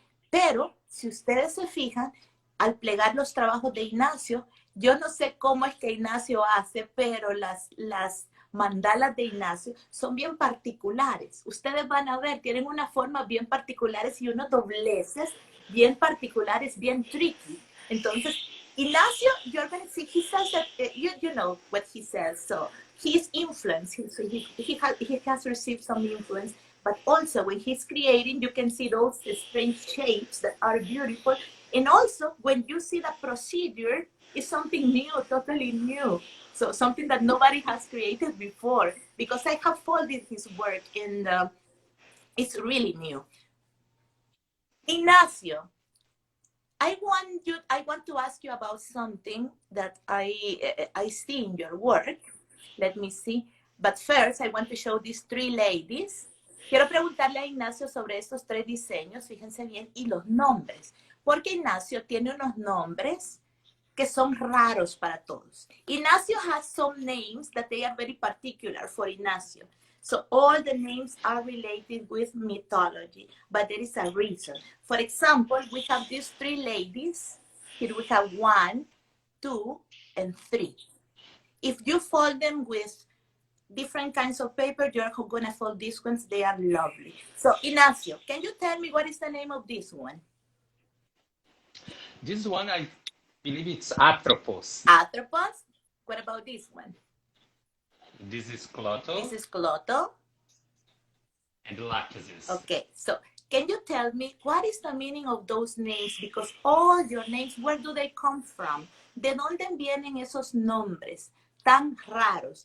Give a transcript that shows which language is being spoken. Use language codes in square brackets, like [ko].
[es] Pero, si ustedes se fijan, al plegar los trabajos de Ignacio, yo no sé cómo es que Ignacio hace, pero las mandalas de Ignacio son bien particulares. Ustedes van a ver, tienen una forma bien particulares y unos dobleces bien particulares, bien tricky. Entonces, [en] Ignacio, you're going to see, he says that, you know what he says, so he's influenced, he has received some influence, but also when he's creating, you can see those strange shapes that are beautiful. And also, when you see the procedure, it's something new, totally new. So something that nobody has created before. Because I have followed his work and it's really new. Ignacio, I want to ask you about something that I see in your work. Let me see. But first, I want to show these three ladies. Quiero preguntarle a Ignacio sobre estos tres diseños, fíjense bien, y los nombres, porque Ignacio tiene unos nombres que son raros para todos. Ignacio has some names that they are very particular for Ignacio. So all the names are related with mythology, but there is a reason. For example, we have these three ladies. Here we have 1, 2, and 3. If you fold them with different kinds of paper, you're gonna fold these ones. They are lovely. So Inacio, can you tell me what is the name of this one? This one, I believe it's Atropos. Atropos. What about this one? This is Clotho. This is Clotho. And Lachesis. Okay, so can you tell me what is the meaning of those names? Because all your names, where do they come from? [es] ¿De dónde vienen esos nombres tan raros?